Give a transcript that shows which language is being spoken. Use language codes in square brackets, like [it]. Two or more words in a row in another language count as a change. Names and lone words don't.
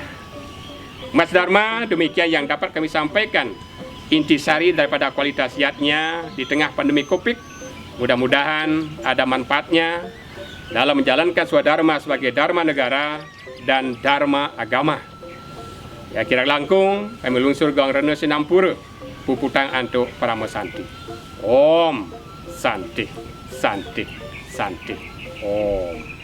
[id] Mas Dharma, demikian yang dapat kami sampaikan intisari daripada kualitas yatnya di tengah pandemi Covid. Mudah-mudahan ada manfaatnya dalam menjalankan swadharma sebagai dharma negara dan dharma agama. [ban] Ya kira langkung kami lungsur gong rena sinampura puputang antuk Parama Santi. [sa] Om Santi Santi Santi Om.